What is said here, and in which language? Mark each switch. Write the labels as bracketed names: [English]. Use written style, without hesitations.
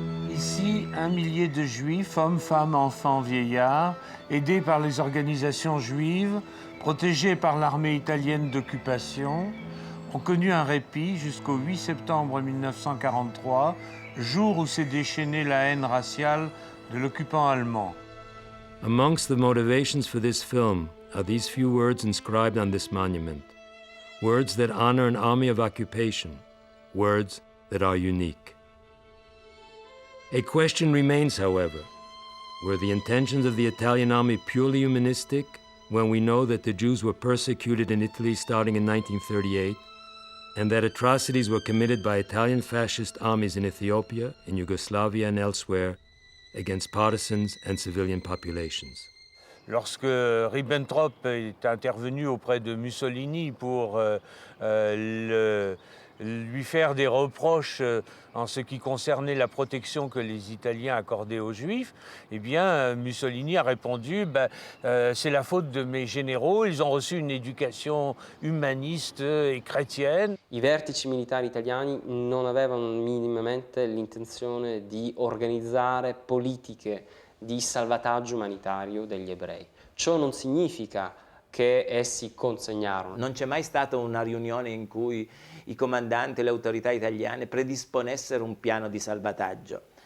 [French] Ici, 1 millier de Juifs, hommes, femmes, enfants, vieillards, aidés par les organisations juives, protégés par l'armée italienne d'occupation, ont connu un répit jusqu'au 8 septembre 1943, jour où s'est déchaînée la haine raciale de l'occupant allemand. [English] Amongst the motivations for this film are these few words inscribed on this monument. Words that honor an army of occupation. Words that are unique. A question remains, however. Were the intentions of the Italian army purely humanistic when we know that the Jews were persecuted in Italy starting in 1938 and that atrocities were committed by Italian fascist armies in Ethiopia, in Yugoslavia and elsewhere against partisans and civilian populations? [French] Lorsque Ribbentrop est intervenu auprès de Mussolini pour lui faire des reproches en ce qui concernait la protection que les Italiens accordaient aux Juifs, eh bien, Mussolini a répondu c'est la faute de mes généraux, ils ont reçu une éducation humaniste et chrétienne. [Italian] I vertici militari italiani non avevano minimamente l'intenzione di organizzare politiche di salvataggio umanitario degli ebrei. Ciò non significa che essi consegnarono. Non c'è mai stata una riunione in cui i comandanti e le autorità italiane predisponessero un piano di salvataggio.